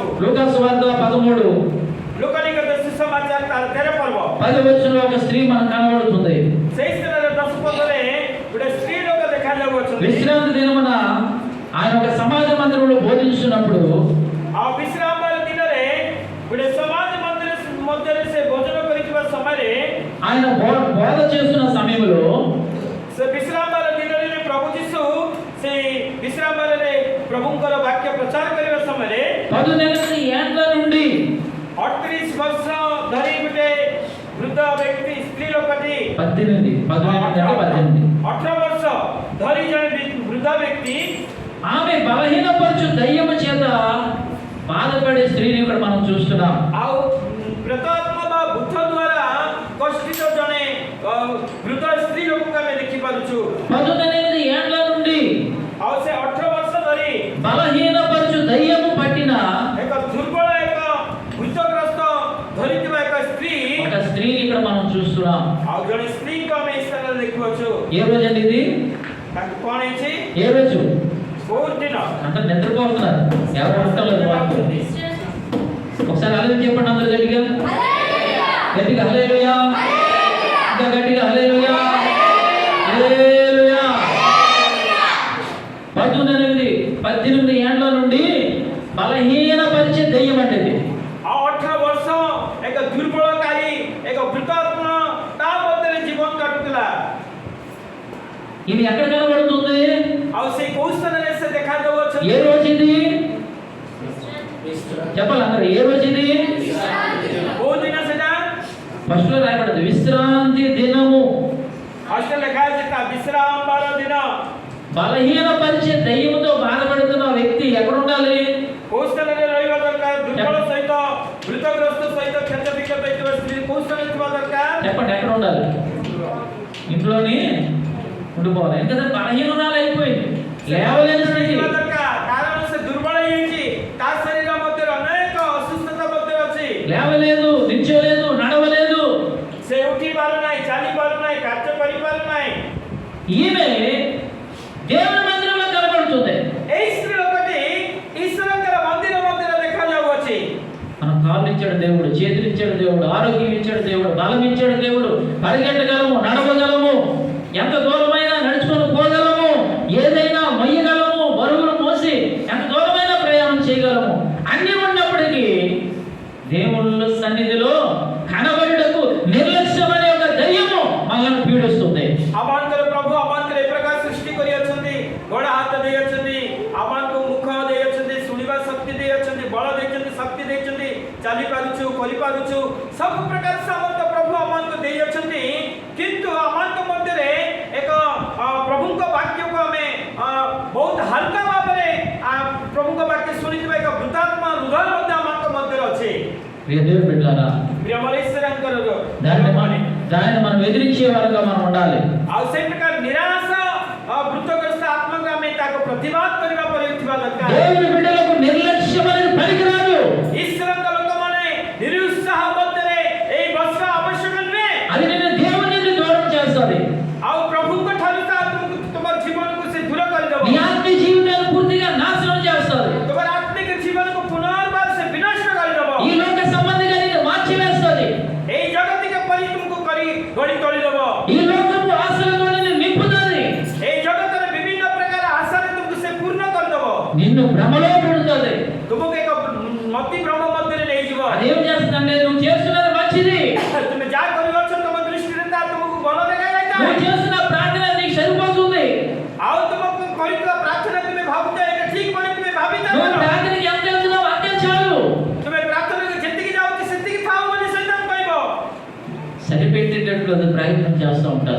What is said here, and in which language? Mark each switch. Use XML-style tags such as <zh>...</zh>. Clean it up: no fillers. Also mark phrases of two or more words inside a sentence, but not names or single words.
<te>లూకా సువార్త 13</te> <or>ଲୋକନିକଟ ସୁସମାଚାର ତାର 13 ପର୍ବ</or> <te>10 వచనంలో ఒక స్త్రీ మనకు కనబడుతుంది.</te> <or>ସେଇ ସ୍ଥାନର 10 ପଦରେ ଗୋଟେ ସ୍ତ୍ରୀ ଲୋକ ଦେଖାଯାଉଅଛନ୍ତି।</or> <te>విశ్రాంతి దినమున ఆయన ఒక సమాజ మందిరంలో బోధించున్నప్పుడు</te> <or>ଆଉ ବିଶ୍ରାମର ଦିନରେ ଗୋଟେ ସମାଜ ମଧ୍ୟରେ ସେ ଭୋଜନ କରିଥିବା ସମୟରେ</or> <te>ఆయన బోధ చేస్తున్న సమయంలో</te> <or>ସେ ବିଶ୍ରାମର ଦିନରେ ପ୍ରଭୁ ଯୀଶୁ ସେଇ ବିଶ୍ରାମରେ ପ୍ରଭୁଙ୍କର ବାକ୍ୟ ପ୍ରଚାର କରିବା ସମୟରେ</or> <te>18 ఏండ్ల నుండి</te> <or>38 ବର୍ଷ ଧରି ଗୋଟେ ବୃଦ୍ଧ ବ୍ୟକ୍ତି ସ୍ତ୍ରୀ ଲୋକଟି 18 18 ବର୍ଷ ଧରି ଜଣେ ବୃଦ୍ଧ ବ୍ୟକ୍ତି</or> <te>ఆమె బలహీనపరచు దయ్యము చేత బాధపడే స్త్రీని ఇక్కడ మనం చూస్తున్నాం.</te> <or>ଆଉ ପ୍ରେତାତ୍ମା ବା ଭୂତ ଦ୍ୱାରା କଷ୍ଟିତ ଜଣେ ବୃଦ୍ଧ ସ୍ତ୍ରୀ ଲୋକକୁ ଆମେ ଦେଖିପାରୁଛୁ।</or> <te>18 ఏండ్ల నుండి</te> <or>ଆଉ ସେ 18 ବର୍ଷ ଧରି</or> <te>బలహీనపరచు దయ్యము పట్టిన</te> <or>ଏକ ଦୁର୍ବଳ ଏକ ଭୂତଗ୍ରସ୍ତ ଧରିଥିବା ଏକ ସ୍ତ୍ରୀ</or> <te>ఒక స్త్రీని ఇక్కడ మనం చూస్తున్నాం.</te> <or>ଆଉ ଜଣେ ସ୍ତ୍ରୀଙ୍କୁ ଆମେ ଏହି ସ୍ଥାନରେ ଦେଖୁଅଛୁ।</or> <te>ఏ రోజు అండి ఇది?</te> <or>ତାଙ୍କୁ କ'ଣ ହେଇଛି?</or> <te>ఏ రోజు?</te> <or>ବହୁତ ଦିନ</or> <te>అంటే నిద్రపోతున్నారు, ఎవరు ఉండలేదు వాళ్ళు. ఒకసారి అలా చెప్పండి అందరూ గట్టిగా గట్టిగా హల్లెలూయా, ఇంకా గట్టిగా హల్లెలూయా, హల్లెలూయా. 18 ఏండ్ల నుండి బలహీనపరిచే దెయ్యం అంటే ఇది.</te> <or>ଆଉ 18 ବର୍ଷ ଏକ ଦୁର୍ବଳକାରୀ ଏକ ଭୂତାତ୍ମା ତା ମଧ୍ୟରେ ଜୀବନ କାଟୁଥିଲା।</or> <te>ఇది ఎక్కడ కనబడుతుంది?</te> <or>ଆଉ ସେଇ କୋଉ ସ୍ଥାନରେ ସେ ଦେଖାଯାଉଅଛନ୍ତି?</or> <te>ఏ రోజు ఇది? చెప్పాలి అందరూ, ఏ రోజు ఇది?</te> <or>କୋଉ ଦିନ ସେଟା?</or> <te>ఫస్ట్ లో రాయబడింది విశ్రాంతి దినము.</te> <or>ଫାଷ୍ଟ ଲେଖା ଅଛି ତା ବିଶ୍ରାମବାର ଦିନ।</or> <te>బలహీనపరిచే దయ్యముతో బాధపడుతున్న వ్యక్తి ఎక్కడ ఉండాలి?</te> <or>କୋଉ ସ୍ଥାନରେ ରହିବା ଦରକାର? ଦୁର୍ବଳ ସହିତ ଭୂତଗ୍ରସ୍ତ ସହିତ କ୍ଷତବିକ୍ଷତ ହେଇଥିବା ସ୍ତ୍ରୀ କୋଉ ସ୍ଥାନରେ ଥିବା ଦରକାର?</or> <te>చెప్పండి, ఎక్కడ ఉండాలి? ఇంట్లోని ఉండిపోవాలి. ఎందుకంటే బలహీనరాలు అయిపోయింది, లేవలేని స్థితి.</te> <or>ଥିବା ଦରକାର କାରଣ ସେ ଦୁର୍ବଳ ହେଇଯାଇଛି, ତା ଶରୀର ମଧ୍ୟରେ ଅନେକ ଅସୁସ୍ଥତା ମଧ୍ୟରେ ଅଛି।</or> <te>లేవలేదు, నిల్చోలేదు, నడవలేదు.</te> <or>ସେ ଉଠି ପାରୁନାହିଁ, ଚାଲି ପାରୁନାହିଁ, କାର୍ଯ୍ୟ କରିପାରୁନାହିଁ।</or> <te>ఈమె దేవుని మందిరంలో కనబడుతుంది.</te> <or>ଏହି ସ୍ତ୍ରୀ ଲୋକଟି ଈଶ୍ୱରଙ୍କର ମନ୍ଦିର ମଧ୍ୟରେ ଦେଖାଯାଉଅଛି।</or> <te>మన కాళ్ళు ఇచ్చాడు దేవుడు, చేతులు ఇచ్చాడు దేవుడు, ఆరోగ్యం ఇచ్చాడు దేవుడు, బలం ఇచ్చాడు దేవుడు, పరిగెట్టగలము, నడవగలము, ఎంత దూరమైనా నడుచుకొని పోగలము, ఏదైనా మొయ్యగలము, బరువులు మోసి ఎంత దూరమైనా ప్రయాణం చేయగలము. అన్ని ఉన్నప్పటికీ దేవుళ్ళ సన్నిధిలో కనబడుటకు నిర్లక్ష్యమనే ఒక దయ్యము మనల్ని పీడిస్తుంది.</te> <or>ଆମଙ୍କର ପ୍ରଭୁ ଆମଙ୍କର ଏ ପ୍ରକାର ସୃଷ୍ଟି କରି ଅଛନ୍ତି, ଗୋଡ଼ ହାତ ଦେଇ ଅଛନ୍ତି, ଆମ ଦେଇଛନ୍ତି, ବଳ ଦେଇଛନ୍ତି, ଶକ୍ତି ଦେଇଛନ୍ତି, ଚାଲିପାରୁଛୁ, କରିପାରୁଛୁ, ସବୁ ପ୍ରକାର ସାମର୍ଥ୍ୟ ପ୍ରଭୁ ଆମମାନଙ୍କୁ ଦେଇଅଛନ୍ତି। କିନ୍ତୁ ଆମମାନଙ୍କ ମଧ୍ୟରେ ଏକ ପ୍ରଭୁଙ୍କ ବାକ୍ୟକୁ ଆମେ ବହୁତ ହାଲକା ଭାବରେ ପ୍ରଭୁଙ୍କ ବାକ୍ୟ ଶୁଣିଥିବା ଏକ ବୃଦ୍ଧାତ୍ମା ହୃଦୟ ମଧ୍ୟ ଆମମାନଙ୍କ ମଧ୍ୟରେ ଅଛି।</or> <te>ప్రియ దేవుని బిడ్డలారా,</te> <or>ପ୍ରିୟମର ଈଶ୍ୱରଙ୍କର</or> <te>దాన్ని మనం ఎదిరించే వారుగా మనం ఉండాలి।</te> <or>ଆଉ ସେଇ ପ୍ରକାର ନିରାଶ ଭୃତଗ୍ରସ୍ତ ଆତ୍ମାକୁ ଆମେ ତାକୁ ପ୍ରତିବାଦ କରିବା ପରେ ଥିବା ଦରକାର।</or> <te>దేవుని బిడ్డలకు నిర్లక్ష్యం అనేది పనికిరాదు।</te> <or>ଈଶ୍ୱରଙ୍କ ଲୋକମାନେ ନିରୁତ୍ସାହ ମଧ୍ୟରେ ଏଇ ବସିବା ଆବଶ୍ୟକ ନୁହେଁ।</or> <te>అది నిన్ను దేవుని నుండి దూరం చేస్తుంది।</te> <or>ଆଉ ପ୍ରଭୁଙ୍କ ଠାରୁ ତୁମ ଜୀବନକୁ ସେ ଦୂର କରିଦେବ।</or> <te>నీ ఆత్మీయ జీవితాన్ని పూర్తిగా నాశనం చేస్తుంది।</te> <or>ତୁମର ଆତ୍ମିକ ଜୀବନକୁ పునర్ବାର ସେ ବିନଷ୍ଟ କରିଦେବ।</or> <te>ఈ లోక సంబంధిగా నిన్ను మార్చివేస్తుంది।</te> <or>ଏଇ ଜଗତିକ ପରି ତୁମକୁ କରି ଗଢ଼ି ତୋଳିଦେବ।</or> <te>ఈ లోకపు ఆశలతో నిన్ను నింపుతుంది।</te> <or>ଏଇ ଜଗତର ବିଭିନ୍ନ ପ୍ରକାର ଆଶାରେ ତୁମକୁ ସେ ପୂର୍ଣ୍ଣ କରିଦେବ।</or> <te>నిన్ను భ్రమలో పెడుతుంది।</te> <or>ତୁମକୁ ଏକ ମତି ଭ୍ରମ ମଧ୍ୟରେ ନେଇଯିବ।</or> <te>అదేం చేస్తుందంటే నువ్వు చేస్తున్నది మంచిది,</te> <or>ତୁମେ ଯାହା କରିଅଛ ତୁମ ଦୃଷ୍ଟିରେ ତାହା ତୁମକୁ ଭଲ ଦେଖାଯାଇଥାଏ।</or> <te>నువ్వు చేస్తున్న ప్రార్థన నీకు సరిపోతుంది।</te> <or>ଆଉ ତୁମକୁ କରିଥିବା ପ୍ରାର୍ଥନା ତୁମେ ଭାବୁଛ ଏଇଟା ଠିକ୍ ବୋଲି ତୁମେ ଭାବିଥାଅ।</or> <te>నువ్వు ప్రార్థనకి ఎంత వెళ్తున్నావు అంతే చాలు।</te> <or>ତୁମେ ପ୍ରାର୍ଥନାକୁ ଯେତିକି ଯାଉଛି ସେତିକି ଥାଉ ବୋଲି ସୈତାନ କହିବ।</or> <te>సరిపెట్టేటట్లు అది ప్రయత్నం చేస్తూ ఉంటారు।</te>